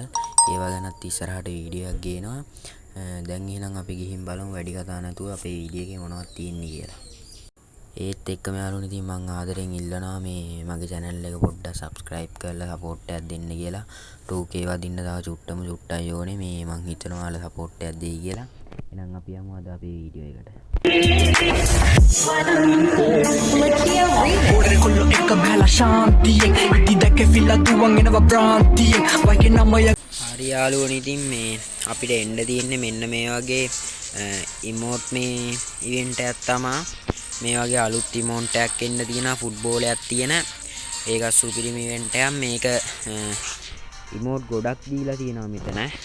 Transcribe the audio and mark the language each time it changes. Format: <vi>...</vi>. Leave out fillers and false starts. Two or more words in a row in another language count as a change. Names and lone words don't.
<si>ඒවා ගැනත් ඉස්සරහට වීඩියෝ එකක් ගේනවා. දැන් එහෙනම් අපි ගිහින් බලමු වැඩි කතා නැතුව අපේ වීඩියෝ එකේ මොනවද තියෙන්නේ කියලා. ඒත් එක්කම යාළුවනේ ඉතින් මම ආදරෙන් ඉල්ලනවා මේ මගේ channel එක පොඩ්ඩක් subscribe කරලා support එකක් දෙන්න කියලා. 2k වදින්න තව චුට්ටයි ඕනේ. මේ මං හිතනවා ඔයාලා support එකක් දෙයි කියලා. එහෙනම් අපි යමු අද අපේ වීඩියෝ එකට. Orekullo ekka bhela shantiye Iti deke filla duwan enawa brantiye Wake namaya හරි යාළුවනේ ඉතින් මේ අපිට එන්න තියෙන්නේ මෙන්න මේ වගේ emote මේ event එකක් තමයි. මේ වගේ අලුත් emote එකක් එන්න තියෙනවා ෆුට්බෝල් එකක් තියෙන. ඒක සුපිරිම event එකක්. මේක emote ගොඩක් දීලා තියෙනවා මෙතන.</si>